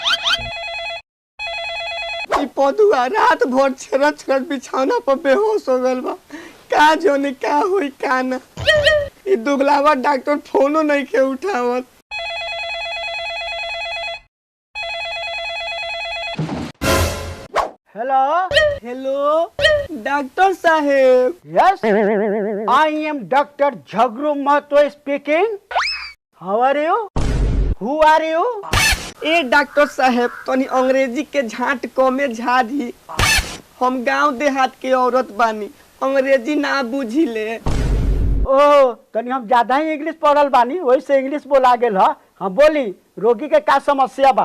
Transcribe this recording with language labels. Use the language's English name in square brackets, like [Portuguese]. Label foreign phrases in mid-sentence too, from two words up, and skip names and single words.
[Bhojpuri] पौधुआ रात भर छरच कर बिछौना पर बेहोश हो गल बा का जोने का होई का ना ई दुगलावा डॉक्टर फोनो नहीं के उठावत हेलो हेलो डॉक्टर साहेब [English] Yes I am Doctor Jhagru Mahto speaking how are you who are you [Bhojpuri] ए डॉक्टर साहेब तनी अंग्रेजी के झाट कमे झाड़ी हम गांव देहात के औरत बानी अंग्रेजी ना बुझिले ओ तनी हम ज्यादा ही इंग्लिश पढ़ल बानी वही से इंग्लिश बोला गेल ह हम बोली रोगी के का समस्या बा